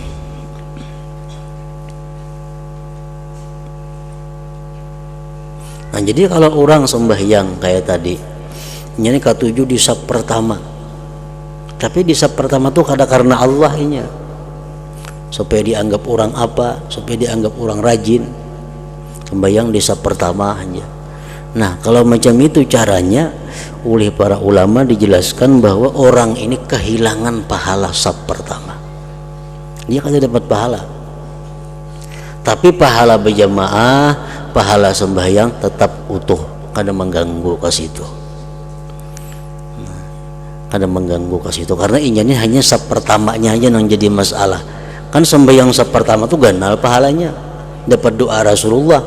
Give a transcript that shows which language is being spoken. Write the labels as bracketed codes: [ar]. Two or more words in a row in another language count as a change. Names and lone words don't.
[bjn] Nah, jadi kalau orang sembahyang kayak tadi, ini ketujuh di saf pertama, tapi di saf pertama tuh kada karena Allah nya, supaya dianggap orang apa, supaya dianggap orang rajin, sembahyang di saf pertama aja. [id] Nah, kalau macam itu caranya, oleh para ulama dijelaskan bahwa orang ini kehilangan pahala saf pertama, dia kada dapat pahala. Tapi pahala berjamaah, pahala sembahyang tetap utuh, kada mengganggu ke situ. Kada mengganggu ke situ karena ini hanya saf pertamanya aja yang jadi masalah. [bjn] Kan sembahyang saf pertama tuh ganal pahalanya, dapat doa Rasulullah.